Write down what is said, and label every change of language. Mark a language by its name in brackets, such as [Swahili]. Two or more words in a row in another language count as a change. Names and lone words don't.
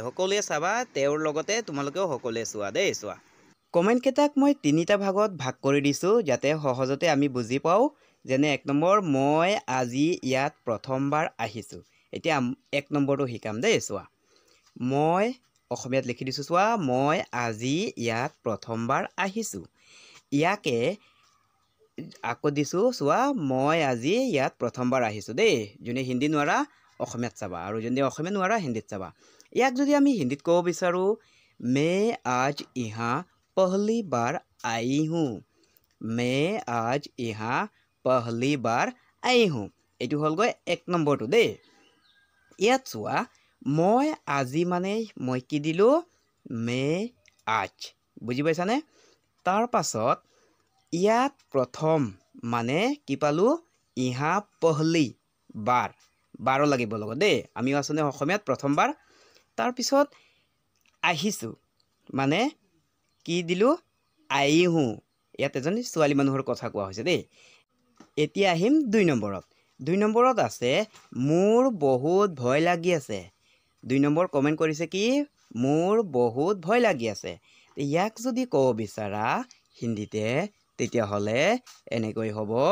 [Assamese] সকলোৱে চাবা তেওঁৰ লগতে তোমালোকেও সকলোৱে চোৱা দেই চোৱা কমেণ্ট কেইটাক মই তিনিটা ভাগত ভাগ কৰি দিছোঁ যাতে সহজতে আমি বুজি পাওঁ যেনে 1 নম্বৰ মই আজি ইয়াত প্ৰথমবাৰ আহিছোঁ এতিয়া 1 নম্বৰটো শিকাম দেই চোৱা মই অসমীয়াত লিখি দিছোঁ চোৱা মই আজি ইয়াত প্ৰথমবাৰ আহিছোঁ ইয়াকে আকৌ দিছোঁ চোৱা মই আজি ইয়াত প্ৰথমবাৰ আহিছোঁ দেই যোনে হিন্দী নোৱাৰা অসমীয়াত চাবা আৰু যোনে অসমীয়া নোৱাৰা হিন্দীত চাবা ইয়াক যদি আমি হিন্দীত ক'ব বিচাৰোঁ [Hindi] मैं आज यहाँ पहली बार आई हूँ मैं आज यहाँ पहली बार आई हूँ [Assamese] এইটো হ'লগৈ 1 নম্বৰটো দেই ইয়াত চোৱা মই আজি মানে মই কি দিলোঁ [Hindi] मैं आज [Assamese] বুজি পাইছানে তাৰ পাছত ইয়াত প্ৰথম মানে কি পালোঁ ইহা [Hindi] पहली बार [Assamese] বাৰ লাগিব লগত দেই আমিও আছোনে অসমীয়াত প্ৰথমবাৰ তাৰপিছত আহিছোঁ মানে কি দিলোঁ আহিহোঁ ইয়াত এজনী ছোৱালী মানুহৰ কথা কোৱা হৈছে দেই এতিয়া আহিম 2 নম্বৰত 2 নম্বৰত আছে মোৰ বহুত ভয় লাগি আছে 2 নম্বৰ কমেণ্ট কৰিছে কি মোৰ বহুত ভয় লাগি আছে ইয়াক যদি ক'ব বিচাৰা হিন্দীতে তেতিয়াহ'লে এনেকৈ হ'ব